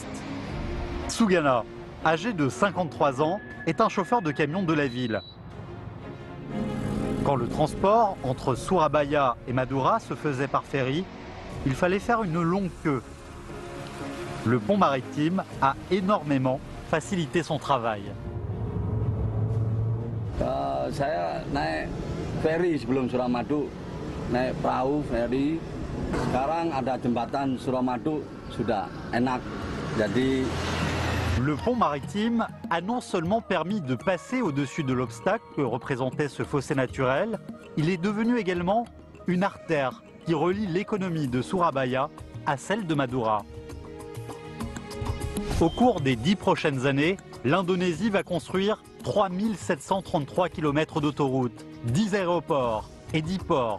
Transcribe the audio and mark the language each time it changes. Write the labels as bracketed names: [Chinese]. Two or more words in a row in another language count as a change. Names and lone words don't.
[French] Sugana, âgé de 53 ans, est un chauffeur de camion de la ville. Quand le transport entre Surabaya et Madura se faisait par ferry, il fallait faire une longue queue. Le pont maritime a énormément facilité son travail. [Indonesian] Saya naik ferry sebelum Suramadu, naik perahu ferry. Sekarang ada jembatan Suramadu, sudah enak. Jadi [French] le pont maritime a non seulement permis de passer au-dessus de l'obstacle que représentait ce fossé naturel, il est devenu également une artère qui relie l'économie de Surabaya à celle de Madura. Au cours des 10 prochaines années, l'Indonésie va construire 3733 km d'autoroutes, 10 aéroports et 10 ports.